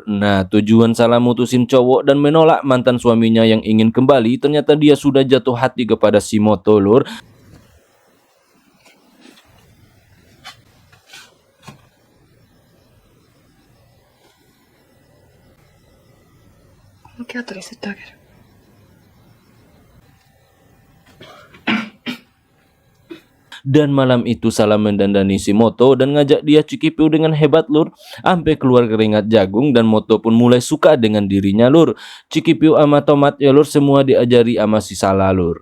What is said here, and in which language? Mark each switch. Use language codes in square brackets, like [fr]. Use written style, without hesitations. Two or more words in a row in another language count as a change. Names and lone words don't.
[id] Nah, tujuan Salah mutusin cowok dan menolak mantan suaminya yang ingin kembali, ternyata dia sudah jatuh hati kepada si Moto lur. [ja] Mungkin 後で吸ってあげる。 [id] Dan malam itu Salah mendandani si Moto dan ngajak dia cikipiu dengan hebat lur, sampai keluar keringat jagung. Dan Moto pun mulai suka dengan dirinya lur. Cikipiu sama Tomat ya lur, semua diajari sama si Salah lur.